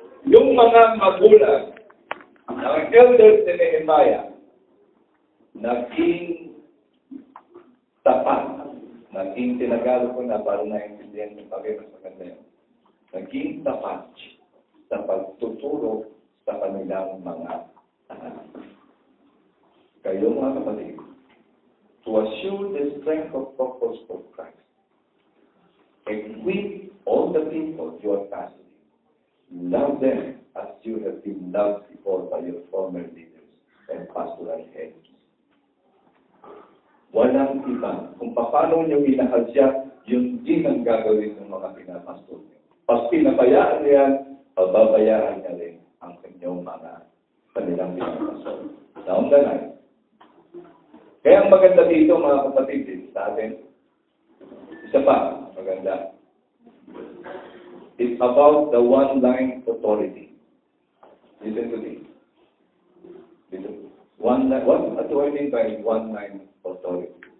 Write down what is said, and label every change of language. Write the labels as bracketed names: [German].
[Filipino] Yung mga magulang ng elders ni Nehemiah, naging tapat. Naging tinagalog ko na para naintindihan yung pag-ibig mas maganda yun. Naging tapat sa pagtuturo sa kanilang mga anak. Kayo mga kapatid, [English] to assure the strength of purpose for Christ, equip all the people you are pastoring. Love them as you have been loved before by your former leaders and pastoral heads. [Filipino] Walang iba. Kung paano nyo minahasya, yun din ang gagawin ng mga pinapastor nyo. Pag pinabayaan nyo yan, pababayaan niya rin ang kanyang mga kanilang pinapastor. [English] Down the line. [Filipino] Kaya ang maganda dito, mga kapatid, sa atin, isa pa, maganda. [English] It's about the one-line authority. Listen to this. What do I mean by one-line authority?